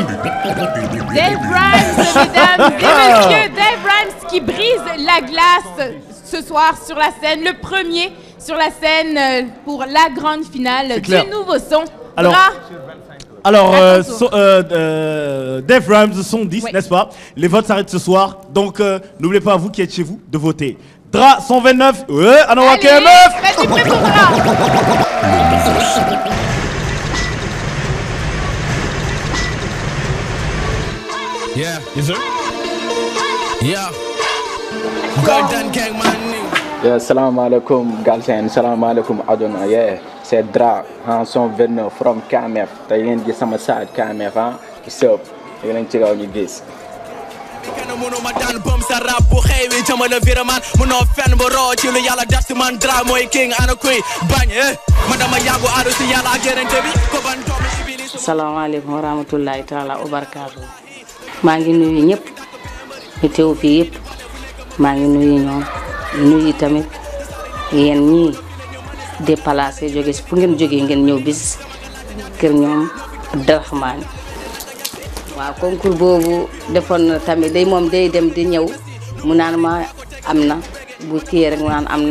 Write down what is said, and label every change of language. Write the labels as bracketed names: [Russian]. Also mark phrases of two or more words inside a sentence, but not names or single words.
[French] Dave Rhymes, mesdames et messieurs, Dave Rhymes qui brise la glace ce soir sur la scène, le premier sur la scène pour la grande finale du nouveau son. Alors, Alors, Def Rhymes sont 10, n'est-ce pas? Les votes s'arrêtent ce soir. Donc, n'oubliez pas, vous qui êtes chez vous, de voter. Dra 129. Ouais, Anawa KMF. Vas-y, prêt pour Dra. [English] Yeah, yes sir. Yeah. Golden Gang man. Yeah, [Arabic] سلام عليكم [Wolof] Galsen, [Arabic] سلام عليكم [Wolof] aduna. [French] Yeah, c'est Dra en 129 from KMF. [Wolof] Tay ngeen gis sama side KMF ah. Sup, yéen ci kaw ñu gis. Kenn mënu ma daan bëm sa rap bu xewi jamale viraman mënoo fenn ba roo ci lu yàlla def si man Dra mooy king ana kuy bañ man dama yàggu aadu si yàlla ak yenente bi ko ban doomi iblis. [Arabic] السلام عليكم ورحمة الله تعالى وبركاته. [Wolof] maa ngi nuyu ñëpp ñu teew fii yëpp maa ngi nuyu ñoom nuyu tamit yéen ñii déplacé jóge fu ngeen jógee ngeen ñëw bis kër ñoom Abdourahmane waaw concours boobu defoon na tamit day moom day dem di ñëw mu naan ma am na bu kii rek mu naan am na